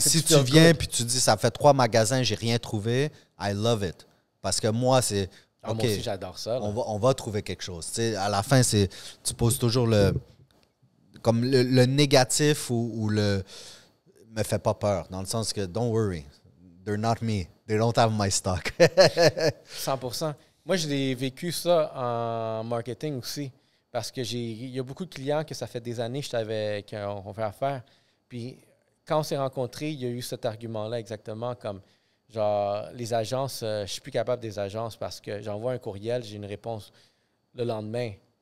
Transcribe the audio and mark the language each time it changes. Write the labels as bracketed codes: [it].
[fr] Si tu viens puis tu dis, ça fait 3 magasins, j'ai rien trouvé, [en] I love it. [fr] Parce que moi, c'est... Moi aussi, j'adore ça. On va trouver quelque chose. T'sais, à la fin, tu poses toujours le négatif ou le me fait pas peur. Dans le sens que, [en] don't worry, they're not me. They don't have my stock. 100%. [fr] Moi, j'ai vécu ça en marketing aussi. Parce que il y a beaucoup de clients que ça fait des années qu'on fait affaire. Puis quand on s'est rencontrés, il y a eu cet argument-là exactement comme genre les agences, je suis plus capable des agences parce que j'envoie un courriel, j'ai une réponse le lendemain.